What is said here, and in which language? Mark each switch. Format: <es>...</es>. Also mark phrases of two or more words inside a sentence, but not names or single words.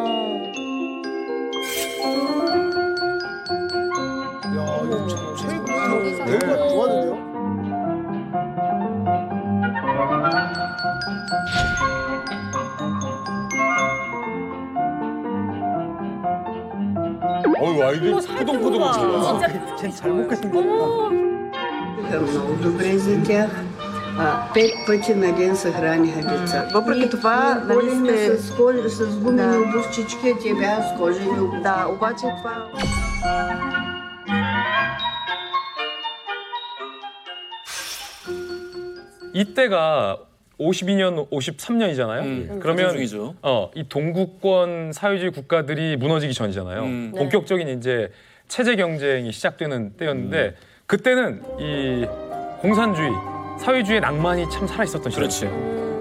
<ko>야, 이거 최고 대우가 좋았는데요? 어유 아이들 포동포동 좋아. 잘 먹게 생겼다.</ko> <bg>Много добре за тях. 5 пъти на ден се храниха деца. Въпреки това, нали Ходихме сте... с гумени обувчички, а те бяха с кожени обувки. Да, обаче това...</bg> <ko>이때가 52년, 53년이잖아요. 그러면 중이죠. 이 동구권 사회주의 국가들이 무너지기 전이잖아요. 네. 본격적인 이제 체제 경쟁이 시작되는 때였는데 그때는 이 공산주의, 사회주의 낭만이 참 살아 있었던 시절이에요.</ko>